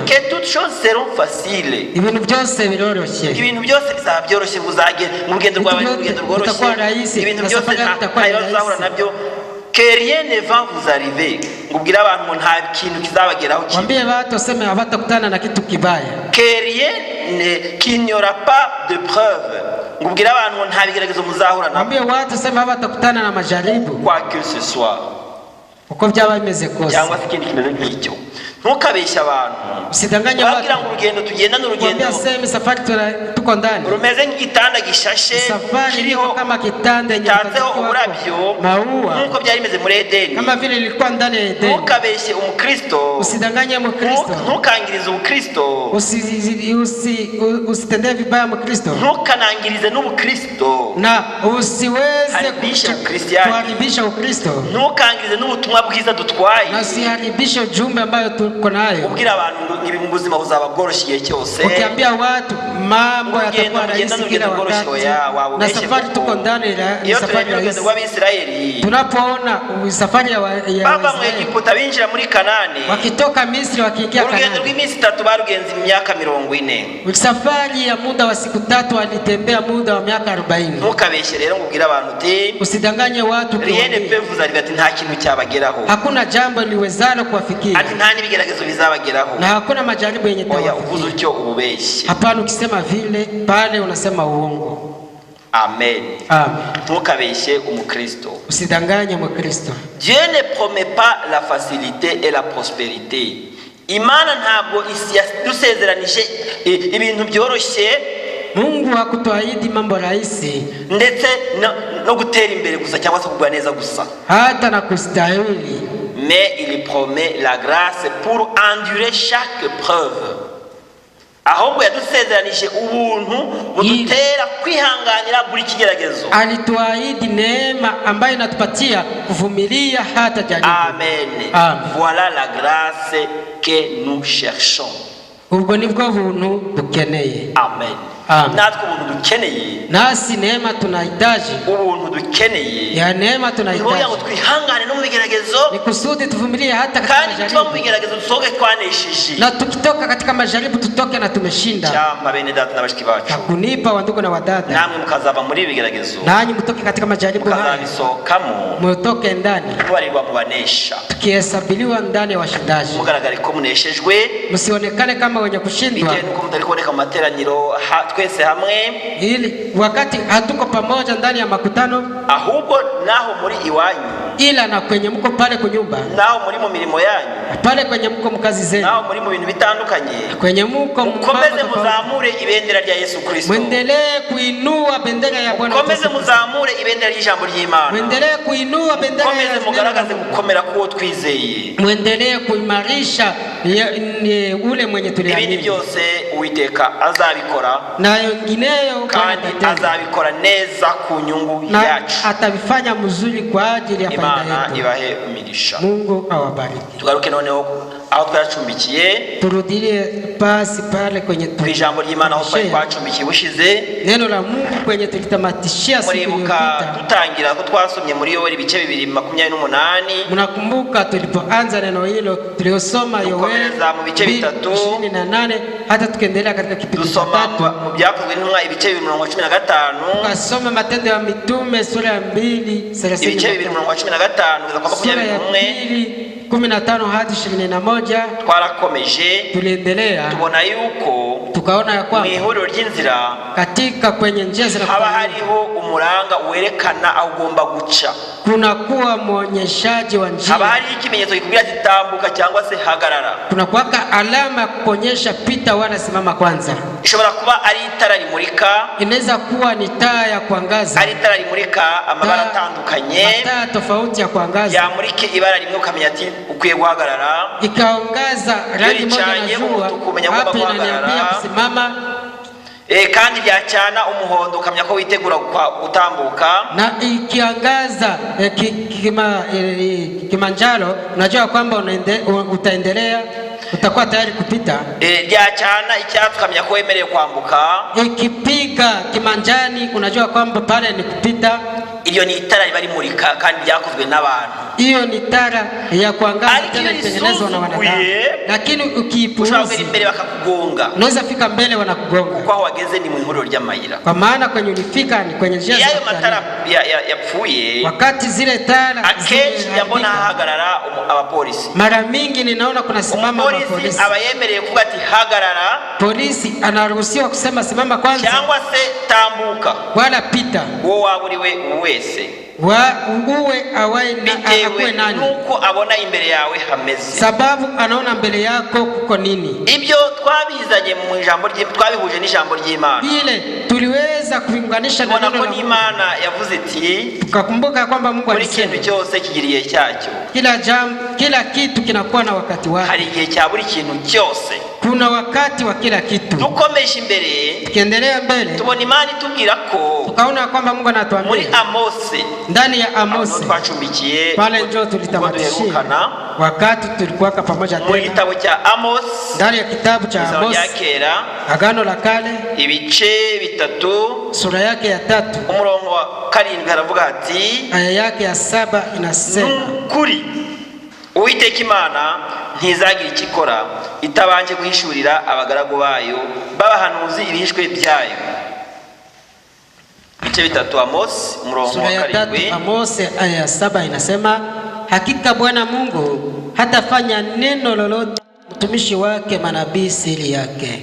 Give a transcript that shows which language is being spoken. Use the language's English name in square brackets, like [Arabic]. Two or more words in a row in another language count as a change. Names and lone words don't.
[French] que toutes choses seront faciles. [Kinyarwanda] Ibintu byose biroroshye. Ibintu byose bizaba byoroshye, uzagera mu rugendo rwawe, urugendo rworoshye, ibintu byose ntazahura nabyo. [French] Que rien ne va vous arriver. [Kinyarwanda] Ngubwira abantu ngo nta kintu kizabageraho kibi. [Swahili] Mwambie watu waseme hawatakutana na kitu kibaya. [French] Que rien qu'il n'y aura pas de preuve. [Kinyarwanda] Ngubwira abantu ngo nta bigeragezo muzahura nabyo. [Swahili] Mwambie watu waseme hawatakutana na majaribu. [French] Quoi que ce soit. [Kinyarwanda] Uko byaba bimeze kose. Cyangwa se ikindi kimeze nk'icyo. Ntukabeshya abantu. [Swahili] Usidanganye watu. [Kinyarwanda] Bagira ngo urugendo tugenda n'urugendo. [Swahili] Mwambie aseme safari tuko ndani. [Kinyarwanda] Rumeze nk'igitanda gishashe, [Swahili] kiriho kama kitanda yenye uburabyo, maua, [Kinyarwanda] nkuko byari bimeze muri Edeni. [Swahili] kama vile ilikuwa ndani ya Edeni. [Kinyarwanda] Ntukabeshye umukristo. [Swahili] Usidanganye mukristo. [Kinyarwanda] Ntukangirize umukristo. [Swahili] Usitendee vibaya mukristo. [Kinyarwanda] Ntukanangirize n'ubukristo. [Swahili] Na usiweze kuharibisha ukristo. [Kinyarwanda] Ntukangirize n'ubutumwa bwiza dutwaye. [Swahili] Na usiharibishe ujumbe ambayo tuko nayo. [Kinyarwanda] Ubwira abantu nibi mu buzima buzaba bworoshye igihe cyose. [Swahili] Ukiambia watu mambo yatakuwa rahisi kila wakati. Na safari tuko ndani ya safari ya Israeli. Tunapoona safari ya [Kinyarwanda] baba mu Egiputa binjira muri Kanani. [Swahili] Wakitoka Misri wakiingia Kanani. [Kinyarwanda] Urugendo rw'iminsi 3 barugenza imyaka 40. [Swahili] Safari ya muda wa siku 3 walitembea muda wa miaka 40. [Kinyarwanda] Ntukabeshye rero ngubwira abantu uti, [Swahili] usidanganye watu [French] rien ne peut vous arriver, [Kinyarwanda] ati nta kintu cyabageraho. [Swahili] Hakuna jambo liwezalo kuwafikia. [Kinyarwanda] Ati nta nibigeragezo bigeragezo bizabageraho. [Swahili] na hakuna majaribu yenye Oya, tawafikia. uvuze utyo ububeshye. Hapana, ukisema vile pale unasema uongo. Amen. Amen. [Kinyarwanda] Ntukabeshye umukristo. [Swahili] Usidanganye Mkristo. [French] Dieu ne promet pas la facilité et la prospérité. [Kinyarwanda] Imana ntabwo yadusezeranije ibintu byoroshye. [Swahili] Mungu hakutuahidi mambo rahisi [Kinyarwanda] ndetse no gutera imbere gusa cyangwa se kugwa neza gusa, [Swahili] hata na kustahili. [French] Mais il promet la grâce pour endurer chaque preuve. [Kinyarwanda] Ahubwo yadusezeranije ubuntu budutera kwihanganira buri kigeragezo. [Swahili] Alituahidi neema ambayo inatupatia kuvumilia hata jaribu. Amen. Amen. [French] Voilà la grâce que nous cherchons. [Kinyarwanda] Ubwo nibwo buntu dukeneye. Amen. Amen. Natwe ubuntu dukeneye, [Swahili] nasi neema tunahitaji. [Kinyarwanda] ubuntu dukeneye [Swahili] Ya neema tunahitaji [Kinyarwanda] ngo twihangane no mu bigeragezo, [Swahili] ni kusudi tuvumilie hata katika [Kinyarwanda] kandi tuba mu majaribu, bigeragezo dusohoke twanesheje. [Swahili] na tukitoka katika majaribu tutoke na tumeshinda. [Kinyarwanda] Cyamba bene data na bashiki bacu, [Swahili] Hakunipa wandugu na wadada, [Kinyarwanda] namwe mukazava muri ibigeragezo, [Swahili] nanyi mtoke katika majaribu haya, [Kinyarwanda] mukazabisohokamo [Swahili] mutoke ndani [Kinyarwanda] mubarirwa mu banesha, [Swahili] tukihesabiliwa ndani ya washindaji. [Kinyarwanda] mugaragare ko muneshejwe, [Swahili] Msionekane kama wenye kushindwa, [Kinyarwanda] bitewe nuko mutari kuboneka mu materaniro twese hamwe, [Swahili] ili wakati hatuko pamoja ndani ya makutano, [Kinyarwanda] ahubwo naho muri iwanyu, [Swahili] ila na kwenye mko pale kunyumba, [Kinyarwanda] naho muri mu mirimo yanyu, [Swahili] pale kwenye mko mkazi zenu, [Kinyarwanda] naho muri mu bintu bitandukanye, [Swahili] kwenye mko [Kinyarwanda] mukomeze muzamure ibendera rya Yesu Kristo, [Swahili] muendelee kuinua bendera ya Bwana, [Kinyarwanda] mukomeze muzamure ibendera y'ijambo ry'Imana, [Swahili] muendelee kuinua bendera ya [Kinyarwanda] mukomeze mugaragaze gukomera kuwo twizeye, [Swahili] muendelee kuimarisha ule mwenye tuliamini. [Kinyarwanda] Ibindi byose Uwiteka azabikora, [Swahili] na wengineyo [Kinyarwanda] kandi azabikora neza ku nyungu yacu. [Swahili] Atavifanya mzuri kwa ajili ya faida yetu. [Kinyarwanda] Imana ibahe umugisha. [Swahili] Mungu awabariki. [Kinyarwanda] Tugaruke noneho aho twacumbikiye, [Swahili] turudie basi pale kwenye [Kinyarwanda] ijambo ry'Imana aho twacumbikiye bushize, [Swahili] neno la Mungu kwenye tulitamatishia siku iliyopita. [Kinyarwanda] Tutangira ko twasomye muri Yoeli ibice 2:28. [Swahili] Mnakumbuka tulipoanza neno hilo tuliosoma Yoeli 2:28 hata tukaendelea katika kipindi cha 3. [Kinyarwanda] Mu byakozwe n'intumwa ibice 2:15. [Swahili] Tukasoma Matendo ya Mitume sura ya 2:30. [Kinyarwanda] Ibice 2:15 kugeza kwa 21. [Swahili] 15 hadi 21. [Kinyarwanda] Twarakomeje, [Swahili] tuliendelea, [Kinyarwanda] tubona yuko [Swahili] tukaona ya kwamba [Kinyarwanda] mwihuriro ry'inzira [Swahili] katika kwenye njia [Kinyarwanda] haba hariho umuranga werekana aho ugomba guca, [Swahili] kuna kuwa muonyeshaji wa njia, [Kinyarwanda] haba hari ikimenyetso kikubwira ati tambuka cyangwa se hagarara, [Swahili] kuna kuwaka alama kuonyesha pita wala simama kwanza. [Kinyarwanda] Ishobora kuba ari itara rimurika, [Swahili] inaweza kuwa ni taa ya kuangaza, [Kinyarwanda] ari itara rimurika amabara atandukanye, [Swahili] taa tofauti ya kuangaza, [Kinyarwanda] yamurike ibara rimwe ukamenya ati ukwiye guhagarara, [Swahili] ikaangaza rangi moja na jua hapo inaniambia kusimama, [Kinyarwanda] kandi byacana umuhondo ukamenya ko witegura gutambuka, [Swahili] na ikiangaza kimanjaro unajua kwamba utaendelea, utakuwa tayari kupita. [Kinyarwanda] Byacana icyatsi ukamenya ko wemerewe kwambuka, [Swahili] ikipiga kimanjani unajua kwamba pale ni kupita. [Kinyarwanda] Iyo ni itara riba rimurika kandi byakozwe n'abantu. [Swahili] Iyo ni tara ya kuangaza tena itengenezwa na wanadamu. Lakini ukiipuuza [Kinyarwanda] imbere bakakugonga, [Swahili] unaweza fika mbele wanakugonga. [Kinyarwanda] Kwa wageze ni mu ihuriro ry'amayira. [Swahili] Kwa maana kwenye ulifika ni kwenye njia za [Kinyarwanda] yayo matara yapfuye, [Swahili] wakati zile tara [Kinyarwanda] akenshi yabona hagarara abapolisi. [Swahili] Mara mingi ninaona kuna simama [Kinyarwanda] polisi abayemereye kuvuga ati hagarara, [Swahili] polisi anaruhusiwa kusema simama kwanza [Kinyarwanda] cyangwa se tambuka [Swahili] wala pita, [Kinyarwanda] wo waburiwe wese [Swahili] uwe awai [Kinyarwanda] bitewe nuko abona imbere yawe hameze, [Swahili] sababu anaona mbele yako kuko nini. [Kinyarwanda] Ibyo twabizanye mu ijambo twabihuje n'ijambo ry'Imana, [Swahili] ile tuliweza kuunganisha na neno la Mungu. [Kinyarwanda] Imana yavuze iti, [Swahili] tukakumbuka kwamba Mungu alisema [Kinyarwanda] ikintu cyose kigiriye cyacyo, [Swahili] kila kitu kinakuwa na wakati wake. [Kinyarwanda] Hari igihe cya buri kintu cyose, [Swahili] kuna wakati wa kila kitu. [Kinyarwanda] Dukomeje imbere, [Swahili] tukiendelea mbele, [Kinyarwanda] tubona Imana itubwira ko, [Swahili] tukaona kwamba Mungu anatuambia [Kinyarwanda] muri Amosi, [Swahili] ndani ya Amosi [Kinyarwanda] twacumbikiye [Swahili] pale njoo tulitamatishia wakati tulikuwa pamoja tena, [Kinyarwanda] mu gitabo cya Amos, [Swahili] ndani ya kitabu cha Amos Agano la Kale [Kinyarwanda] ibice 3 [Swahili] sura yake ya 3 [Kinyarwanda] umurongo wa 7 aravuga ati, [Swahili] aya yake ya 7 inasema, [Kinyarwanda] kuri Uwiteka Imana ntizagira ikikora itabanje guhishurira abagaragu bayo b'abahanuzi ibihishwe byayo. Ibice 3 Amos umurongo wa 7. [Swahili] Amos aya ya 7 inasema, hakika Bwana Mungu hatafanya neno lolote watumishi wake manabii siri yake.